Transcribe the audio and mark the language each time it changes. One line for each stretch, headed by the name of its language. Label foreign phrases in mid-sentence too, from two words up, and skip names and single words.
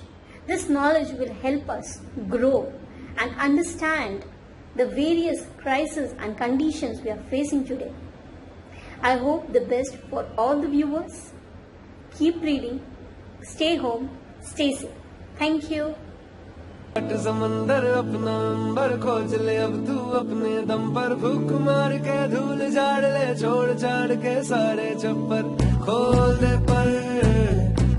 English: This knowledge will help us grow and understand the various crises and conditions we are facing today. I hope the best for all the viewers. Keep reading, stay home, stay safe. Thank you.
Hindi: समंदर अपना अंबर खोज ले अब तू अपने दम पर फूक मार के धूल झाड़ ले छोड़ छाड़ के सारे चप्पर खोल दे पर